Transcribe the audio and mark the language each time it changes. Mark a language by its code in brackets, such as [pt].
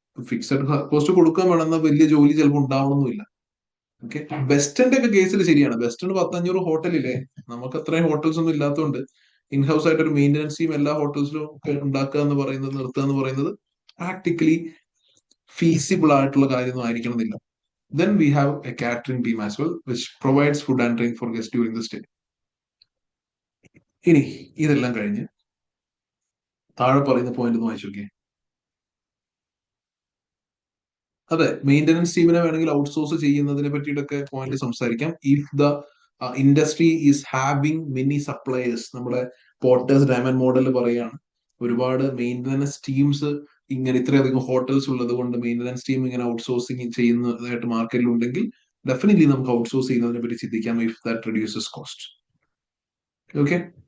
[ml] Fixed cost കൊടുക്കാൻ വേണമെന്ന വലിയ ജോലി ചിലപ്പോൾ ഉണ്ടാവണമെന്നില്ല. ഓക്കെ. വെസ്റ്റേന്റെ ഒക്കെ കേസിൽ ശരിയാണ്. വെസ്റ്റേൺ 100-500 ഹോട്ടലില്ലേ, നമുക്ക് അത്രയും ഹോട്ടൽസ് ഒന്നും ഇല്ലാത്തതുകൊണ്ട് ഇൻഹൗസ് ആയിട്ട് ഒരു മെയിൻ്റനൻസ് ടീം എല്ലാ ഹോട്ടൽസിലും ഉണ്ടാക്കുക എന്ന് പറയുന്നത്, നിർത്തുക എന്ന് പറയുന്നത് പ്രാക്ടിക്കലി ഫീസിബിൾ ആയിട്ടുള്ള കാര്യമൊന്നും ആയിരിക്കണമെന്നില്ല. [en] Then we have a catering team as well, which provides food and drink for guests during the stay. [ml] ഇനി ഇതെല്ലാം കഴിഞ്ഞ് താഴെ പറയുന്ന പോയിന്റ് ഒന്ന് വായിച്ചു നോക്കിയേ. അതെ, മെയിൻ്റനൻസ് ടീമിനെ വേണമെങ്കിൽ ഔട്ട്സോഴ്സ് ചെയ്യുന്നതിനെ പറ്റിയിട്ടൊക്കെ പോയിന്റ് സംസാരിക്കാം. [en] if the industry is having many suppliers, [ml] നമ്മുടെ പോർട്ടേഴ്സ് ഡയമണ്ട് മോഡൽ പറയുകയാണ്, ഒരുപാട് മെയിൻ്റനൻസ് ടീംസ് ഇങ്ങനെ ഇത്രയധികം ഹോട്ടൽസ് ഉള്ളത് കൊണ്ട് മെയിൻ്റനൻസ് ടീം ഇങ്ങനെ ഔട്ട്സോഴ്സിങ് ചെയ്യുന്നതായിട്ട് മാർക്കറ്റിൽ ഉണ്ടെങ്കിൽ ഡെഫിനറ്റ്ലി നമുക്ക് ഔട്ട്സോഴ്സ് ചെയ്യുന്നതിനെ പറ്റി ചിന്തിക്കാം, [en] If that reduces cost. [ml] Okay.